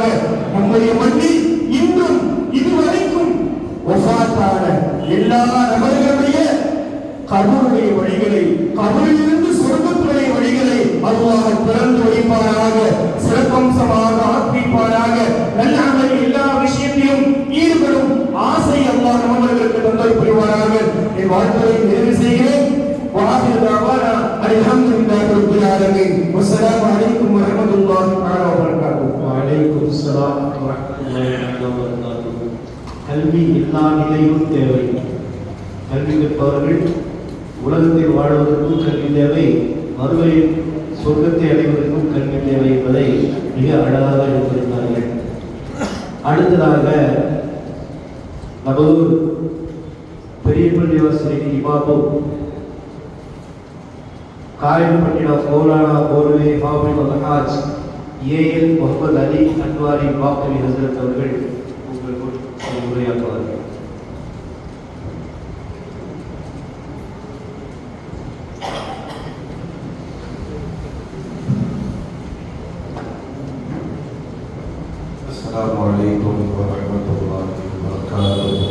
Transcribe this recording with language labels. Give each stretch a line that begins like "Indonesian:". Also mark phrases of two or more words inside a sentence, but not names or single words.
Tamil: நம்முடைய மண்ணில் இன்றும் இதுவரைக்கும் வஃபாத்தான எல்லா நபர்களுடைய கபருடைய வழிகளை, கபரிலிருந்து சொர்க்கத்துடைய வழிகளை அல்லாஹ் திறந்து வைப்பாராக, சிறப்பம்சமாக ஆக்கிப்பாராக. நல்ல அமல் எல்லா விஷயத்திலும் ஈடுபடும் ஆசை அல்லாஹ் நம்மவர்களுக்கு தந்தல் புரிவாராக. என் வாழ்க்கையை நிறைவு செய்கிறேன்.
Arabic: وآخر دعوانا الحمد لله رب العالمين والسلام عليكم ورحمة الله تعالى وبركاته. وعليكم السلام ورحمة الله وبركاته.
Tamil: கல்வி எல்லா நிலையிலும் தேவை. கல்வி கற்பவர்கள் உலகத்தில் வாழ்வதற்கும் கல்வி தேவை, மறுமையில் சொர்க்கத்தை அடைவதற்கும் கல்வி தேவை என்பதை மிக அழகாக எடுத்திருந்தார்கள். அடுத்ததாக நமது பெரிய பள்ளிவாசலின் இமாமும் காயல்பட்டினம் மௌலானா மௌலவி ஹாஃபிஸ் அல்-ஹாஜ் ஏஎல் முகமது அலி அன்வாரி பாக்கவி ஹசரத் அவர்கள் உங்களுக்கு உரையாற்றுவார்கள்.
Arabic: السلام عليكم ورحمة الله وبركاته.